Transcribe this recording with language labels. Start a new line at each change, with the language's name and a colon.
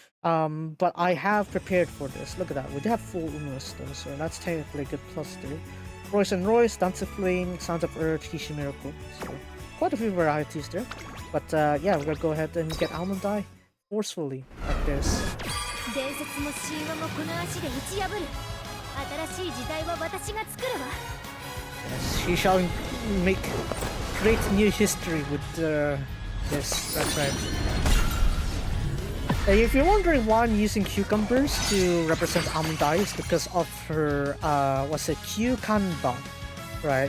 English: But I have prepared for this. Look at that. We do have full Uno still, so that's technically a good plus there. Royce and Royce, Dance of Flame, Sounds of Urge, Kishi Miracle. So quite a few varieties there. But yeah, we're gonna go ahead and get Almond Eye forcefully like this.
Japanese: 伝説も神話もこの足で打ち破る。新しい時代は私が作るわ。
English: Yes, he shall make great new history with this. That's right. If you're wondering why I'm using cucumbers to represent Almond Eye, it's because of her, what's it, Kyukanba, right?